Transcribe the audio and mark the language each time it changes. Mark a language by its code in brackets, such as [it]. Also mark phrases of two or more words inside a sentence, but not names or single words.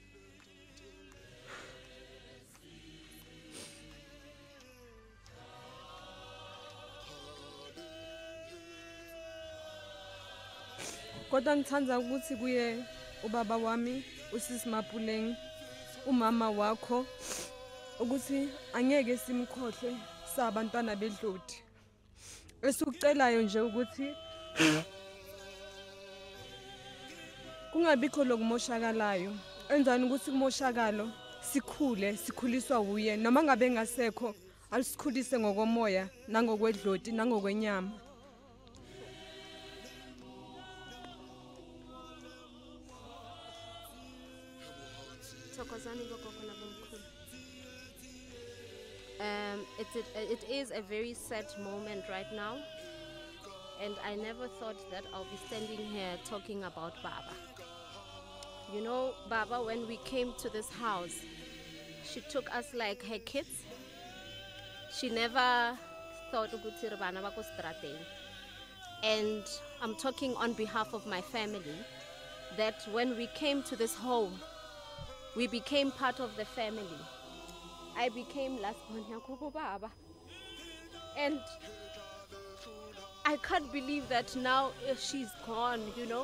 [zu] Kodwa ngithanda ukuthi kuye ubaba wami usisi Mapuleng umama wakho ukuthi angeke simkhohle sabantwana bedloti esikucelayo nje ukuthi kungabikho lokumoshakalayo enzani ukuthi kumoshakalo sikhule sikhuliswa uye noma ngabe ngasekho alisikhulise ngokomoya nangokwedloti nangokwenyama [en] It is a very sad moment right now, and I never thought that I'll be standing here talking about Baba. You know, Baba, when we came to this house, she took us like her kids. She never thought ukuthi [st] re bana ba ko strateng. [en] And I'm talking on behalf of my family, that when we came to this home, we became part of the family. I became last born Yakobo Baba. And I can't believe that now she's gone, you know.